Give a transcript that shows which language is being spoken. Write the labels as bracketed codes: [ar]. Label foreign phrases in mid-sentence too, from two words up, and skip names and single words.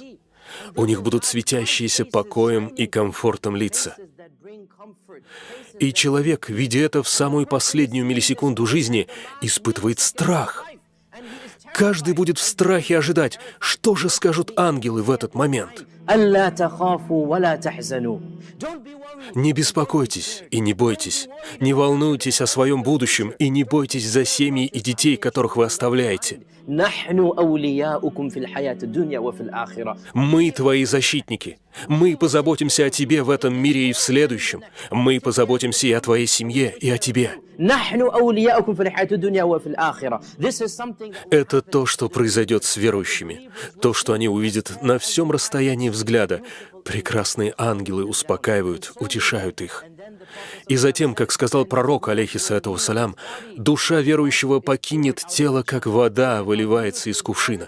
[ru] У них будут светящиеся покоем и комфортом лица. И человек, видя это в самую последнюю миллисекунду жизни, испытывает страх. Каждый будет в страхе ожидать, что же скажут ангелы в этот момент. [ar] ألا تخافوا ولا تحزنوا. [ru] Не беспокойтесь и не бойтесь, не волнуйтесь о своем будущем и не бойтесь за семьи и детей, которых вы оставляете. [ar] نحن أولياؤكم في الحياة الدنيا وفي الآخرة. [ru] Мы твои защитники. Мы позаботимся о тебе в этом мире и в следующем. Мы позаботимся и о твоей семье, и о тебе. [ar] نحن أولياؤكم في الحياة الدنيا وفي الآخرة. [en] This is something. [ru] Это то, что произойдет с верующими. То, что они увидят на всем расстоянии взгляда. Прекрасные ангелы успокаивают, утешают их. И затем, как сказал пророк, [ar] عليه الصلاة والسلام, [ru] душа верующего покинет тело, как вода выливается из кувшина.